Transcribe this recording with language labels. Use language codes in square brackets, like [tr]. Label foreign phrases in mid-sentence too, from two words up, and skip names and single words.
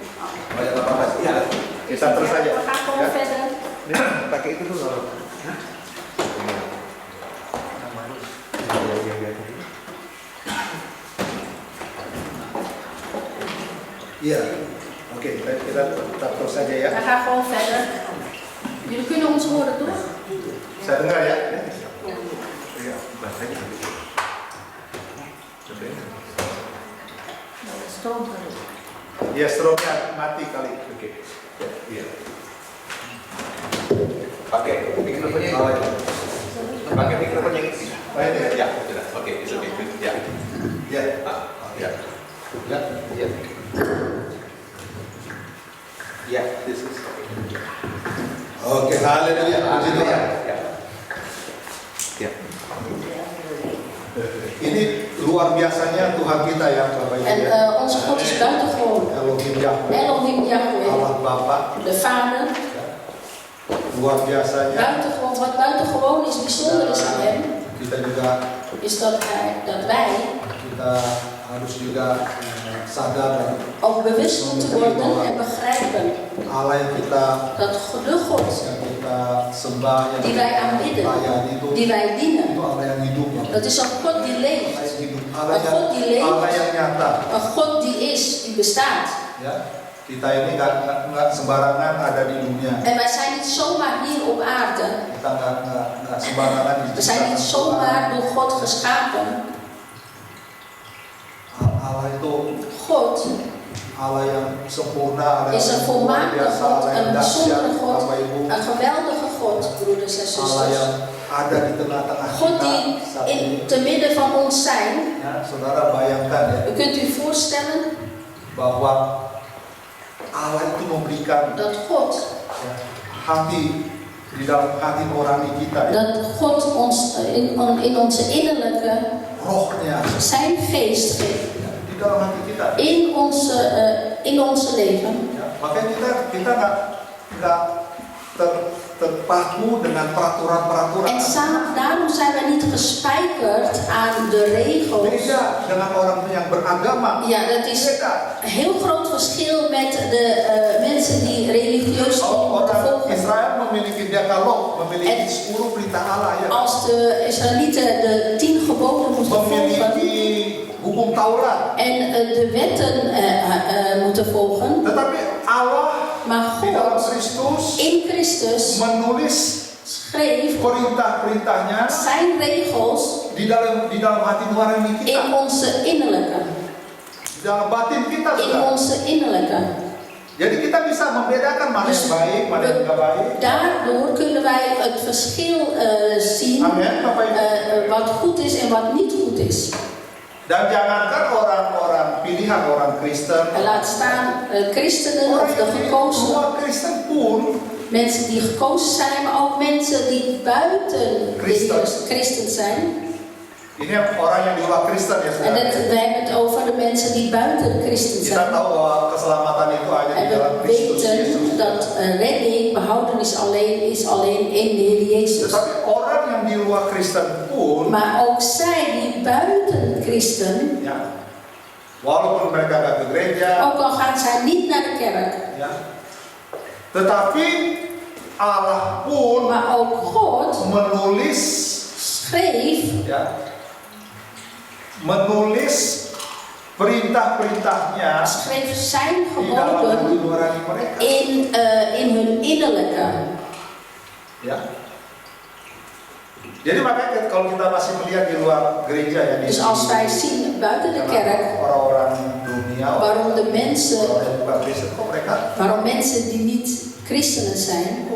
[id] Banyak apa-apa. Ya, kita terus saja. [nl] we gaan gewoon verder. [id] Pakai itu dulu. Iya, oke, kita tetap terus saja ya. [nl] We gaan gewoon verder. Jullie kunnen ons horen, toch? [id] Saya dengar ya. Iya, bahasanya. [nl] Stroom terus. [id] Ya, stromnya mati kali. Oke. Iya. Pakai mikrofonnya. Oh, iya. Pakai mikrofon yang ini. Oh, ini ya. Ya, sudah. Oke, itu ya. Ya. Ya. Ya. Ya. Ya, [en] this is. [id] Oke, haleluya. Puji Tuhan. Ya. Ya. Ini luar biasanya Tuhan kita ya, Bapak Ibu [nl] En [id] ya. [nl] onze God is buitengewoon. [id] Elohim Yahweh, Elohim Yahweh, Allah Bapa, [nl] de Vader. [id] luar biasanya. [nl] Buitengewoon, wat buitengewoon is, bijzonder is aan hem, [id] Kita juga [nl] is dat wij [id] kita harus juga sadar dan [nl] ook bewust moeten worden en begrijpen [id] Allah yang kita [nl] dat de God [id] sembah, yang [nl] die wij aanbidden, [id] layani itu [nl] die wij dienen, [id] Allah yang hidup, [nl] dat is een God die [id] Allah [nl] leeft, [id] yang hidup, [nl] Een [id] Allah yang nyata. [nl] een God die is, die bestaat. [id] Ya, kita ini nggak sembarangan ada di dunia. [nl] En wij zijn niet zomaar hier op aarde. [id] Kita nggak sembarangan [nl] We zijn niet zomaar door God geschapen. [id] Allah itu [nl] God [id] Allah yang sempurna, Allah [nl] is een [id] yang luar [nl] volmaakte [id] biasa, [nl] God, [id] Allah yang [nl] een [id] dahsyat, [nl] bijzondere God, [id] Bapak Ibu. [nl] een geweldige God, broeders en [id] Allah yang [nl] zusters. [id] ada di tengah-tengah [nl] God [id] kita [nl] die [id] saat ini. [nl] te midden van ons zijn. [id] Ya, saudara bayangkan ya, [nl] U kunt u voorstellen [id] bahwa Allah itu memberikan [nl] dat God, [id] ya, hati di dalam hati nurani kita, ya, [nl] dat God ons in onze innerlijke, [id] rohnya [nl] zijn geest geeft. [id] ya, di dalam hati kita. [nl] In onze leven. [id] Ya, makanya kita nggak terpaku dengan peraturan-peraturan. [nl] En daarom zijn we niet gespijkerd aan de regels. [id] Beda dengan orang yang beragama. [nl] Ja, dat is [id] Beda. [nl] een heel groot verschil met de mensen die religieus [id] Orang [nl] volgen. [id] Israel memiliki Dekalog, memiliki 10 perintah Allah, ya. [nl] Als de Israëlieten de 10 geboden moesten volgen [id] Memiliki hukum Taurat. [nl] en de wetten moeten volgen, [id] Tetapi Allah [nl] maar [id] di dalam [nl] God [id] Kristus [nl] in Christus [id] menulis [nl] schreef [id] perintah-perintahnya [nl] zijn regels [id] di dalam hati nurani kita, [nl] in onze innerlijke. [id] di dalam batin kita, [nl] In [id] saudara. [nl] onze innerlijke. [id] Jadi kita bisa membedakan mana yang baik, mana yang enggak baik. [nl] Daardoor kunnen wij het verschil zien [id] Amin, Bapak Ibu. [nl] wat goed is en wat niet goed is. [id] Dan jangankan orang-orang pilihan orang Kristen, [nl] En laat staan christenen of [id] orang [nl] de [id] yang di [nl] gekozen [id] luar Kristen pun [nl] mensen die gekozen zijn, maar ook mensen die buiten Christen. christen zijn. [id] ini orang yang di luar Kristen ya, [nl] En [id] saudara. [nl] wij hebben het over de mensen die buiten de christen [id] Kita [nl] zijn. [id] tahu bahwa keselamatan itu hanya di [nl] En [id] dalam [nl] we [id] Kristus Yesus. [nl] weten dat redding, behoudenis is alleen in de Heer Jezus. [id] Tetapi orang yang di luar Kristen pun, [nl] Maar ook zij die buiten christen, [id] ya, walaupun mereka nggak ke gereja, [nl] ook al gaan zij niet naar de kerk, [id] ya, tetapi Allah pun [nl] maar ook God [id] menulis, [nl] schreef [id] ya, menulis perintah-perintahnya [nl] schreef zijn [id] di dalam hati [nl] geboden [id] nurani mereka. [nl] in hun innerlijke. [id] Ya. Jadi makanya kalau kita masih melihat di luar gereja ya, [nl] Dus als wij zien buiten de kerk [id] orang-orang dunia, [nl] waarom de mensen, [id] orang yang bukan Kristen, kok [nl] waarom mensen die niet christenen zijn,